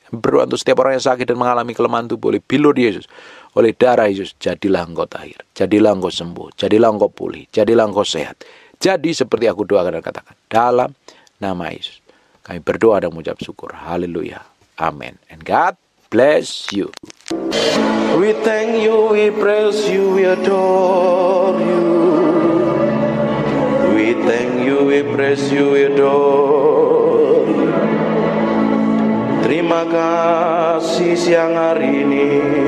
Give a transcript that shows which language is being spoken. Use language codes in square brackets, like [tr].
[id] Berdoa untuk setiap orang yang sakit dan mengalami kelemahan tubuh oleh bilur Yesus, oleh darah Yesus, jadilah engkau tahir, jadilah engkau sembuh, jadilah engkau pulih, jadilah engkau sehat. Jadi seperti aku doakan dan katakan, dalam nama Yesus kami berdoa dan mengucap syukur. Haleluya. Amin. [en] And God bless you. We thank you, we praise you, we adore you. We thank you, we praise you, we adore you. [id] Terima kasih siang hari ini.